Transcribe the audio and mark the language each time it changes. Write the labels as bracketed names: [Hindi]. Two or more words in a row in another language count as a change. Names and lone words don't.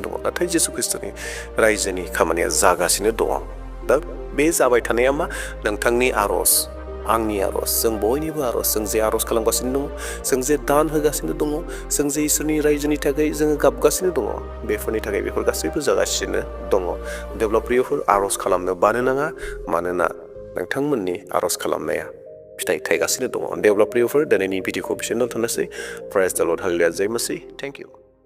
[Bodo] दङ नाथाय जिसु ख्रिस्टनि रायजोनि खामानिया जागासिनो दङ दा बे जाबाय थानाया मा नोंथांनि आर'ज आंनि आर'ज जों बयनिबो आर'ज जों जे आर'ज खालामगासिनो दङ जों जे दान होगासिनो दङ जों जे इसोरनि रायजोनि थाखाय जोङो गाबगासिनो दङ बेफोरनि थाखाय बेफोर गासैबो जागासिनो दङ डेभेलप प्रियफोर आर'ज खालामनो बानो नाङा मानोना नोंथांमोननि आर'ज खालामनाया फिथाइ थाइगासिनो दङ डेभेलप प्रियफोर दिनैनि भिडिअखौ बिसोरनो दोनथ'नोसै [English] praise the Lord [Bodo] हालेलुया [Hindi] जय मसीह [English] thank you